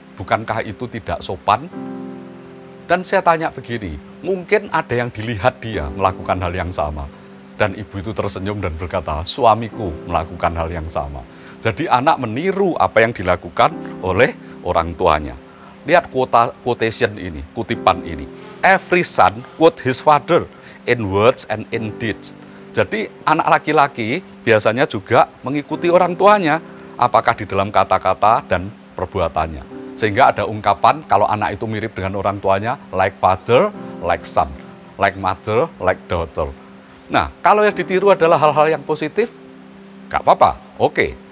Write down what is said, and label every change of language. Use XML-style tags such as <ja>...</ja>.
<id>Bukankah itu tidak sopan?" Dan saya tanya begini, mungkin ada yang dilihat dia melakukan hal yang sama. Dan ibu itu tersenyum dan berkata, "Suamiku melakukan hal yang sama." Jadi anak meniru apa yang dilakukan oleh orang tuanya. Lihat quotation ini, kutipan ini.</id> <en>"Every son quote his father in words and in deeds."</en> <id>Jadi anak laki-laki biasanya juga mengikuti orang tuanya, apakah di dalam kata-kata dan perbuatannya. Sehingga ada ungkapan kalau anak itu mirip dengan orang tuanya,</id> <en>like father, like son, like mother, like daughter.</en> <id>Nah, kalau yang ditiru adalah hal-hal yang positif, gak apa-apa, oke.</id>